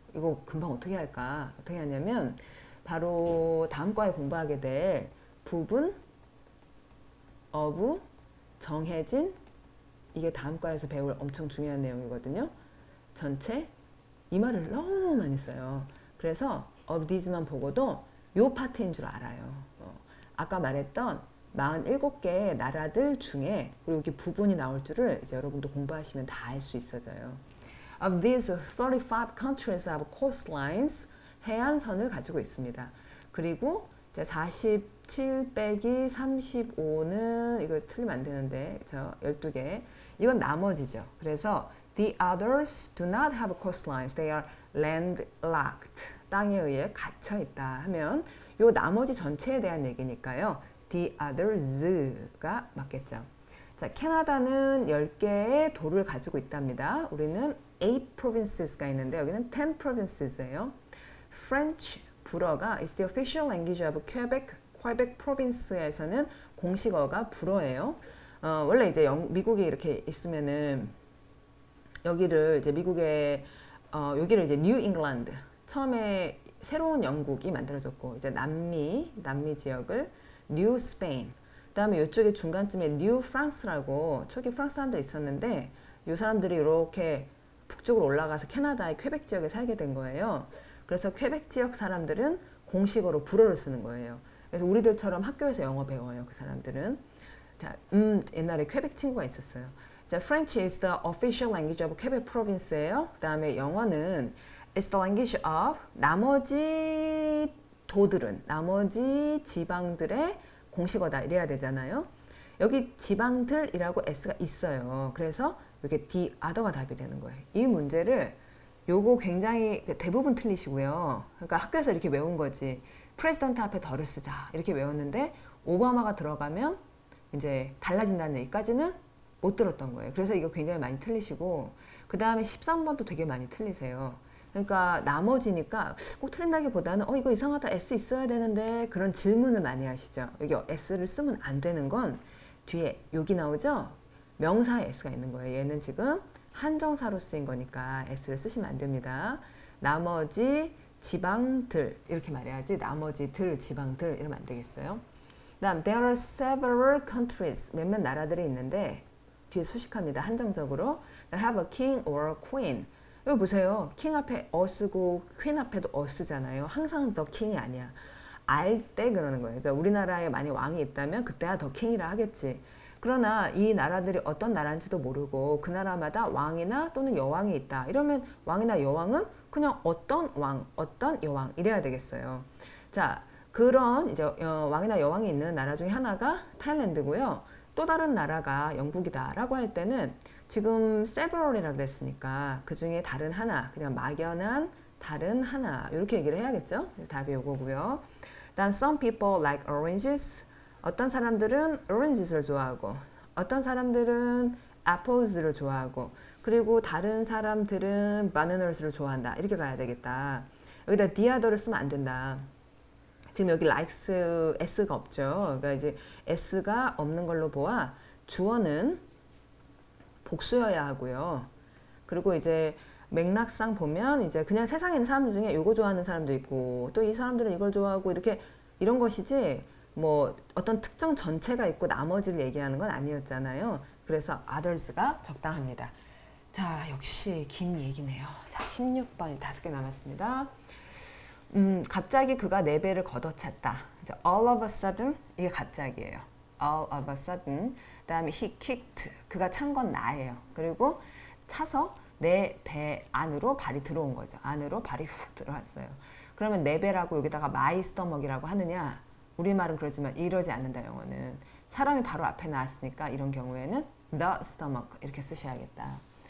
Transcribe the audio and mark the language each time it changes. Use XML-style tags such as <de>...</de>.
<ko>이거 금방 어떻게 할까? 어떻게 하냐면 바로 다음 과에 공부하게 될 부분, of, 정해진 이게 다음 과에서 배울 엄청 중요한 내용이거든요. 전체 이 말을 너무너무 많이 써요. 그래서 of these만 보고도 요 파트인 줄 알아요. 아까 말했던 47개의 나라들 중에 그리고 이렇게 부분이 나올 줄을 이제 여러분도 공부하시면 다 알 수 있어져요.</ko> <en>Of these 35 countries have coastlines,</en> <ko>해안선을 가지고 있습니다. 그리고 이제 47 빼기 35는 이거 틀리면 안 되는데 저 12개 이건 나머지죠.</ko> <en>그래서 the others do not have coastlines. They are landlocked.</en> <ko>땅에 의해 갇혀 있다 하면 요 나머지 전체에 대한 얘기니까요.</ko> <en>The others</en> <ko>가 맞겠죠. 자, 캐나다는 10개의 도를 가지고 있답니다. 우리는</ko> <en>8 provinces</en> <ko>가 있는데 여기는</ko> <en>10 provinces</en> <ko>예요.</ko> <en>French,</en> <ko>불어가</ko> <en>is the official language of Quebec.</en> <ko>Quebec province에서는 공식어가 불어예요. 원래 이제 미국에 이렇게 있으면은 여기를 이제 미국의 여기를 이제 뉴 잉글랜드 처음에 새로운 영국이 만들어졌고 이제 남미 지역을 뉴 스페인 그다음에 이쪽에 중간쯤에 뉴 프랑스라고 초기 프랑스 사람들 있었는데 이 사람들이 이렇게 북쪽으로 올라가서 캐나다의 퀘벡 지역에 살게 된 거예요. 그래서 퀘벡 지역 사람들은 공식어로 불어를 쓰는 거예요. 그래서 우리들처럼 학교에서 영어 배워요. 그 사람들은. 자, 옛날에 퀘벡 친구가 있었어요.</ko> <en>자, French is the official language of Quebec province예요.</en> <ko>그 다음에 영어는</ko> <en>is the language of</en> <ko>나머지 도들은 나머지 지방들의 공식어다 이래야 되잖아요. 여기 지방들이라고 s가 있어요. 그래서 이렇게 the other가 답이 되는 거예요. 이 문제를 요거 굉장히 대부분 틀리시고요. 그러니까 학교에서 이렇게 외운 거지. 프레지던트 앞에 덜을 쓰자 이렇게 외웠는데 오바마가 들어가면 이제 달라진다는 얘기까지는 못 들었던 거예요. 그래서 이거 굉장히 많이 틀리시고 그 다음에 13번도 되게 많이 틀리세요. 그러니까 나머지니까 꼭 틀린다기보다는 이거 이상하다 S 있어야 되는데 그런 질문을 많이 하시죠. 여기 S를 쓰면 안 되는 건 뒤에 여기 나오죠? 명사에 S가 있는 거예요. 얘는 지금 한정사로 쓰인 거니까 S를 쓰시면 안 됩니다. 나머지 지방들 이렇게 말해야지 나머지들 지방들 이러면 안 되겠어요. 다음</ko> <en>there are several countries</en> <ko>몇몇 나라들이 있는데 뒤에 수식합니다. 한정적으로</ko> <en>that have a king or a queen.</en> <ko>이거 보세요. king 앞에 어 쓰고 queen 앞에도 어 쓰잖아요. 항상 더 king이 아니야. 알 때 그러는 거예요. 그러니까 우리나라에 많이 왕이 있다면 그때야 더 king이라 하겠지. 그러나 이 나라들이 어떤 나라인지도 모르고 그 나라마다 왕이나 또는 여왕이 있다. 이러면 왕이나 여왕은 그냥 어떤 왕, 어떤 여왕 이래야 되겠어요. 자, 그런 이제 왕이나 여왕이 있는 나라 중에 하나가 타일랜드고요. 또 다른 나라가 영국이다라고 할 때는 지금 several이라 그랬으니까 그 중에 다른 하나, 그냥 막연한 다른 하나 이렇게 얘기를 해야겠죠. 그래서 답이 요거고요. 다음</ko> <en>some people like oranges.</en> <ko>어떤 사람들은 oranges를 좋아하고 어떤 사람들은 apples를 좋아하고 그리고 다른 사람들은 bananas를 좋아한다. 이렇게 가야 되겠다. 여기다 the other를 쓰면 안 된다. 지금 여기 likes s가 없죠. 그러니까 이제 s가 없는 걸로 보아 주어는 복수여야 하고요. 그리고 이제 맥락상 보면 이제 그냥 세상에 있는 사람들 중에 이거 좋아하는 사람도 있고 또 이 사람들은 이걸 좋아하고 이렇게 이런 것이지 뭐 어떤 특정 전체가 있고 나머지를 얘기하는 건 아니었잖아요. 그래서 others가 적당합니다. 자, 역시 긴 얘기네요. 자, 16번이 5개 남았습니다. 갑자기 그가 4배를 걷어찼다.</ko> <en>all of a sudden</en> <ko>이게 갑자기예요.</ko> <en>all of a sudden.</en> <ko>그다음에</ko> <en>he kicked</en> <ko>그가 찬 건 나예요. 그리고 차서 내 배 안으로 발이 들어온 거죠. 안으로 발이 훅 들어왔어요. 그러면 내 배라고 여기다가</ko> <en>my stomach</en> <ko>이라고 하느냐? 우리말은 그러지만 이러지 않는다. 영어는 사람이 바로 앞에 나왔으니까 이런 경우에는</ko> <en>the stomach</en> <ko>이렇게 쓰셔야겠다.</ko>